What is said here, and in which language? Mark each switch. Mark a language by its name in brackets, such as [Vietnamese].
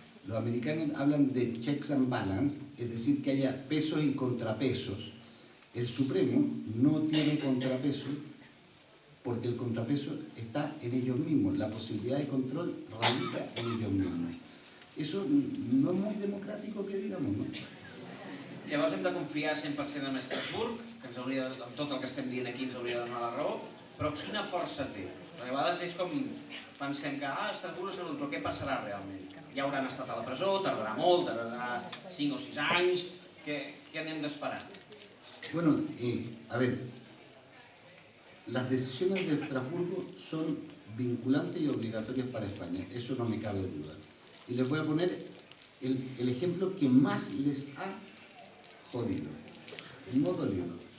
[Spanish] Los americanos hablan de [English] checks and balance, [Spanish] es decir, que haya pesos y contrapesos. El Supremo no tiene contrapeso porque el contrapeso está en ellos mismos. La posibilidad de control radica en ellos mismos. Eso no es muy democrático, que digamos, no? [Catalan] Llavors hem de confiar 100% en Estrasburg, que ens hauria, amb tot el que estem dient aquí ens hauria de donar la raó, però quina força té? Perquè a vegades és com, pensem que Estrasburg és però què passarà realment? Ja hauran estat a la presó, tardarà molt, tardarà 5 o 6 anys, què anem d'esperar? [Spanish] Bueno, a ver, las decisiones de Estrasburgo son vinculantes y obligatorias para España, eso no me cabe duda. Y les voy a poner el ejemplo que más les ha jodido, no dolido.